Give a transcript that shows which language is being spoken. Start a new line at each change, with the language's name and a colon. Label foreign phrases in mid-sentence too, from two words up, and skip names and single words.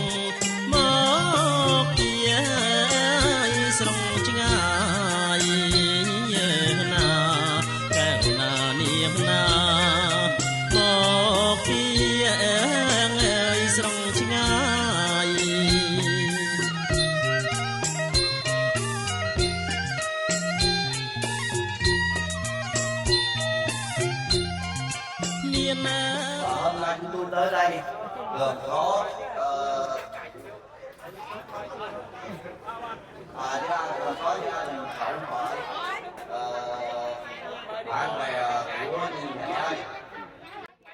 Khmer: មកជាស្រងឆ្ងាយណាកែវណានាងណា មកពីអើយស្រងឆ្ងាយ
Vietnamese: hôm nay chúng tôi tới đây gồm có có gia đình cậu mời bạn bè của nhà trai